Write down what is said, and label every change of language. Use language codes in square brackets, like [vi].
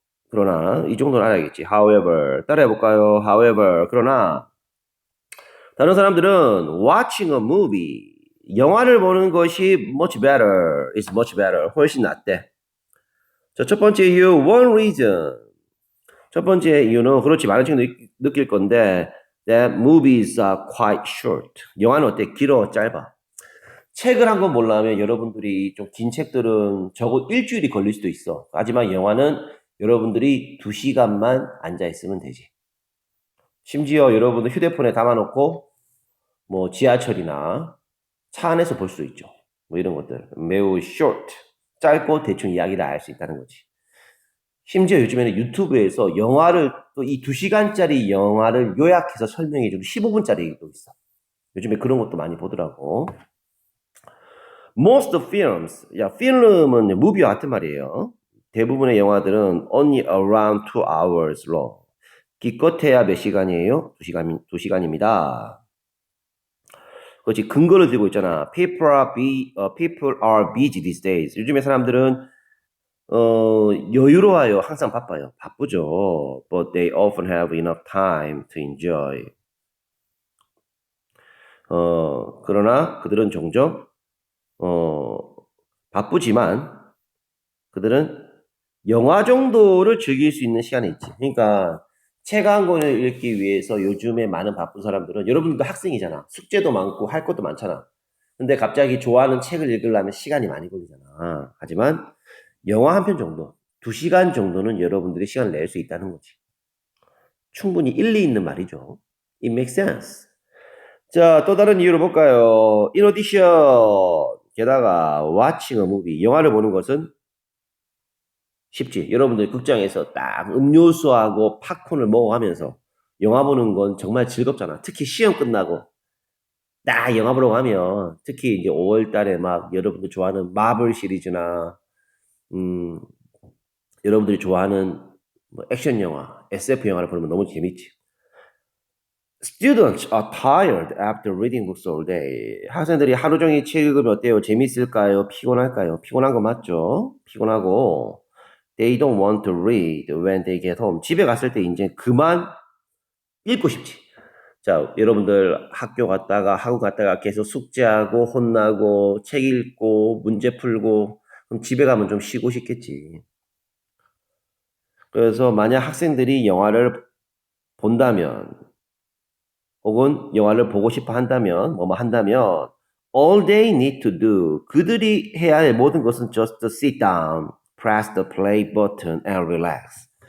[ko] 그러나 이 정도는 알아야겠지. However, 따라해볼까요? [en] However, [ko] 그러나 다른 사람들은 [en] watching a movie, [ko] 영화를 보는 것이 [en] much better, is much better, [ko] 훨씬 낫대. 자, 첫 번째 이유, [en] one reason. [ko] 첫 번째 이유는 그렇지 많은 친구들이 느낄 건데 [en] that movies are quite short. [ko] 영화는 어때? 길어, 짧아. 책을 한 권 보려면 여러분들이 좀 긴 책들은 적어도 일주일이 걸릴 수도 있어. 하지만 영화는 여러분들이 2시간만 앉아 있으면 되지. 심지어 여러분들 휴대폰에 담아놓고 뭐 지하철이나 차 안에서 볼 수 있죠. 뭐 이런 것들. 매우 short. 짧고 대충 이야기를 알 수 있다는 거지. 심지어 요즘에는 유튜브에서 영화를 또 이 2시간짜리 영화를 요약해서 설명해주는 15분짜리도 있어. 요즘에 그런 것도 많이 보더라고. [en] Most films, [ko] 야, 필름은 무비와 같은 말이에요. 대부분의 영화들은 [en] only around 2 hours long. [ko] 기껏해야 몇 시간이에요? 2시간입니다. 그렇지, 근거를 들고 있잖아. [en] People are busy these days. [ko] 요즘에 사람들은 여유로워요. 항상 바빠요. 바쁘죠. [en] But they often have enough time to enjoy. [ko] 그러나 그들은 종종 바쁘지만 그들은 영화 정도를 즐길 수 있는 시간이 있지. 그러니까 책 한 권을 읽기 위해서 요즘에 많은 바쁜 사람들은 여러분들도 학생이잖아. 숙제도 많고 할 것도 많잖아. 근데 갑자기 좋아하는 책을 읽으려면 시간이 많이 걸리잖아. 하지만 영화 한 편 정도, 2시간 정도는 여러분들이 시간을 낼 수 있다는 거지. 충분히 일리 있는 말이죠. [en] It makes sense. [ko] 자, 또 다른 이유를 볼까요? [en] In addition, [ko] 게다가 [en] watching a movie, [ko] 영화를 보는 것은 쉽지. 여러분들 극장에서 딱 음료수하고 팝콘을 먹어가면서 영화 보는 건 정말 즐겁잖아. 특히 시험 끝나고 딱 영화 보러 가면 특히 이제 5월 달에 막 여러분들 좋아하는 마블 시리즈나 음, 여러분들이 좋아하는 뭐 액션 영화, SF 영화를 보면 너무 재밌지. [en] Students are tired after reading books all day. [ko] 학생들이 하루 종일 책 읽으면 어때요? 재밌을까요? 피곤할까요? 피곤한 거 맞죠? 피곤하고 [en] they don't want to read when they get home. [ko] 집에 갔을 때 이제 그만 읽고 싶지. 자, 여러분들 학교 갔다가 학원 갔다가 계속 숙제하고 혼나고 책 읽고 문제 풀고 그럼 집에 가면 좀 쉬고 싶겠지. 그래서 만약 학생들이 영화를 본다면 혹은 영화를 보고 싶어 한다면 뭐뭐 한다면 [en] all they need to do [ko] 그들이 해야 할 모든 것은 [en] just to sit down, press the play button and relax.